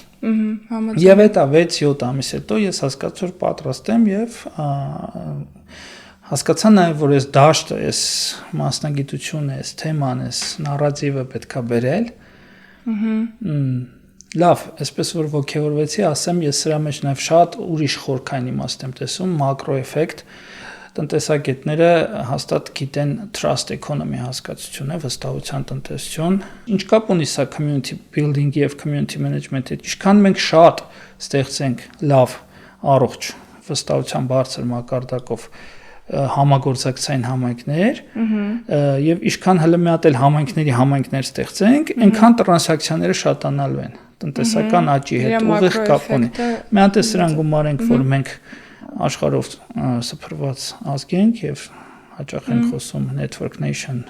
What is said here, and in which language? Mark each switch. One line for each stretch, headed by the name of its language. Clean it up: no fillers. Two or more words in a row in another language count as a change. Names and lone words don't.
Armenian: Եվ այդ 6-7 ամիս հետո ես հասկացա, որ պատրաստ եմ եւ հասկացա նաեւ, որ այս դաշտը, այս մասնագիտությունը, այս թեման, այս նարատիվը պետքա բերել։ Լավ, այսպես որ ոգևորվեցի, ասեմ, ես սրա մեջ նաև շատ ուրիշ խորքային իմաստ եմ տեսում, մակրո էֆեկտ, տնտեսագետները հաստատ գիտեն trust economy հասկացությունը, վստահության տնտեսություն, ինչ կապ ունի սա
English: community building-
Armenian: ի եւ
English: community management-
Armenian: ի, ինչքան մենք շատ ստեղծենք լավ, առողջ, վստահության բարձր մակարդակով համագործակցային համայնքներ եւ ինչքան հələ մի հատ էլ համայնքներ ստեղծենք, այնքան տրանզակցիաները շատանալու են տնտեսական աճի հետ ուղիղ կապ ունի։ Մի հատ է սրան գումարենք, որ մենք աշխարհով սփռված ազգ ենք եւ հաճախ ենք խոսում
English: network nation,